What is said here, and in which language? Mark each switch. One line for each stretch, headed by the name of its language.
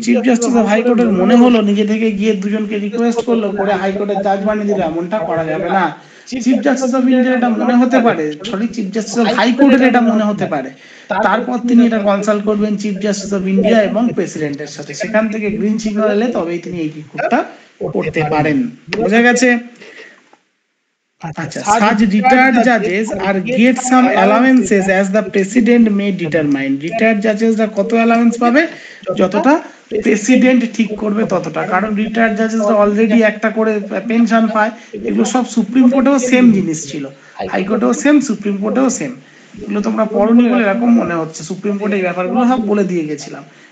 Bangla: Chief justice of হাইকোর্টের মনে হলো নিজে থেকে গিয়ে দুজনকে রিকোয়েস্ট করলো, করে হাইকোর্টের জাজ বানিয়ে দিল, এমনটা করা যাবে না। চিফ জাস্টিস অফ ইন্ডিয়া এটা মনে হতে পারে, সরি চিফ জাস্টিস অফ হাইকোর্টের এটা মনে হতে পারে, তারপর তিনি এটা কনসাল্ট করবেন চিফ জাস্টিস অফ ইন্ডিয়া এবং প্রেসিডেন্টের সাথে, সেখান থেকে গ্রিন সিগন্যাল এলে তবেই তিনি এই রিপোর্টটা করতে পারেন। বোঝা গেছে?
English: আচ্ছা, such retired judges are get some allowances as the president may determine.
Bangla: Retired জাজেসরা কত অ্যালাউন্স পাবে? যতটা প্রেসিডেন্ট ঠিক করবে ততটা, কারণ রিটায়ার্ড জাজেসরা অলরেডি একটা করে পেনশন পায়। এগুলো সব সুপ্রিম কোর্টেও সেম জিনিস ছিল, হাইকোর্টেও সেম, সুপ্রিম কোর্টেও সেম। এগুলো তোমরা পড়োনি বলে এরকম মনে হচ্ছে, সুপ্রিম কোর্টে এই ব্যাপারগুলো সব বলে দিয়ে গেছিলাম।